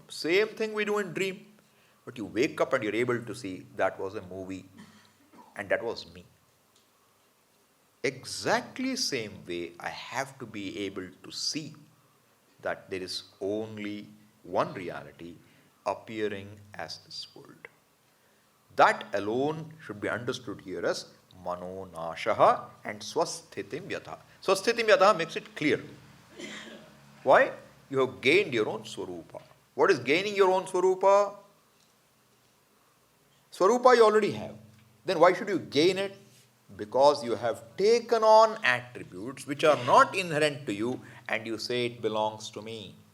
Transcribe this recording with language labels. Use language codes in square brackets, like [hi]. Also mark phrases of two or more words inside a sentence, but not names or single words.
[en] Same thing we do in dream. But you wake up and you're able to see that was a movie and that was me. Exactly same way I have to be able to see that there is only one reality appearing as this world. That alone should be understood here as [sa] mano nashaha [en] and [sa] swasthitim yatha. Swasthitim yatha [en] makes it clear. Why? You have gained your own swarupa. What is gaining your own swarupa? Swarupa you already have. Then why should you gain it? Because you have taken on attributes which are not inherent to you and you say it belongs to me.